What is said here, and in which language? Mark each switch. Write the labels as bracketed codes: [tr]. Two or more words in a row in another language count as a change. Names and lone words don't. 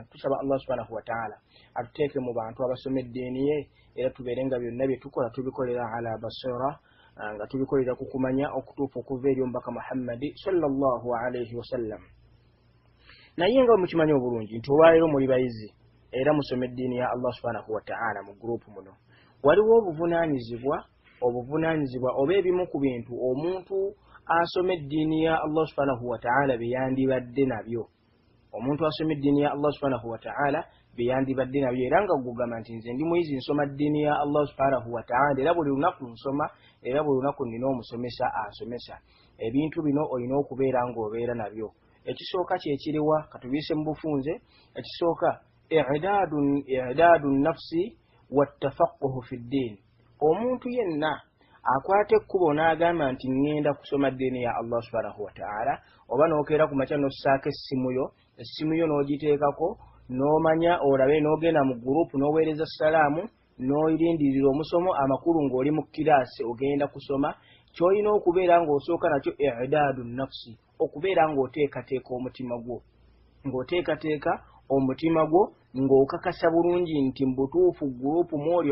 [lg] Tusaba [ar] الله سبحانه وتعالى [lg] atuteeke mu bantu abasoma eddiini ye era tubeere nga byonna bye tukola tubikolera [ar] على بصيرة [lg] nga tubikolera ku kumanya okutuufu okuva eri omubaka Muhammad [ar] صلى الله عليه وسلم. [lg] Naye nga mukimanyi obulungi nti olwaleero muli bayizi era musoma eddiini ya [ar] الله سبحانه وتعالى [lg] mu gurupu muno, waliwo obuvunaanyizibwa oba ebimu ku bintu omuntu asoma eddiini ya [ar] الله سبحانه وتعالى [lg] byeyandibadde nabyo. Omuntu asoma eddiini ya [ar] الله سبحانه وتعالى [lg] byeyandibadde nabyo era nga gugamba nti nze ndi muyizi nsoma ddiini ya [ar] الله سبحانه وتعالى [lg] era buli lunaku nsoma era buli lunaku nina omusomesa asomesa. Ebintu bino olina okubeera ng'obeera nabyo. Ekisooka kyekiriwa katubise mu bufunze. [ar] Ekisooka إعداد النفس والتفقه في الدين. [lg] Omuntu yenna akwata ekkubo n'agamba nti ŋŋenda kusoma ddiini ya [ar] الله سبحانه وتعالى, [lg] oba n'okeera ku makya n'ossaako essimu yo n'ogiteekako n'omanya olabe n'ogenda mu gurupu n'oweereza salaamu n'oyirindirira omusomo amakulu ng'oli mu kiraasi ogenda kusoma. Ky'olina okubeera ng'osooka nakyo [ar] إعداد النفس, [lg] okubeera ng'oteekateeka omutima gwo ng'okakasa bulungi nti mbutuufu gurupu mwoli